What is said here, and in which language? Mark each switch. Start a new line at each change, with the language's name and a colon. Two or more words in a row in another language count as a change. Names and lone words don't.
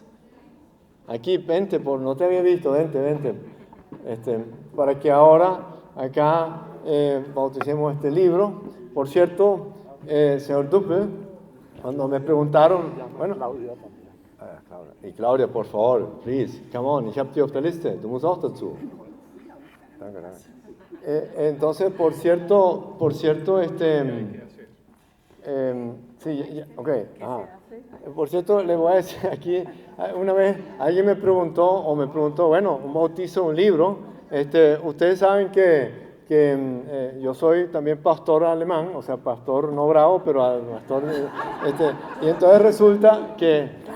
Spanish: Aquí, vente, no te había visto, vente. Para que ahora acá bauticemos este libro. Por cierto, señor Dupe, cuando me preguntaron, bueno, y Claudia, por favor,
English: please, come on,
German: ich habe die auf der Liste, du musst auch dazu. Danke.
Spanish: Entonces, por cierto, sí, ok, por cierto, le voy a decir aquí, una vez alguien me preguntó, bueno, un bautizo, un libro, ustedes saben que yo soy también pastor alemán, o sea, pastor no bravo, pero pastor, y entonces resulta que,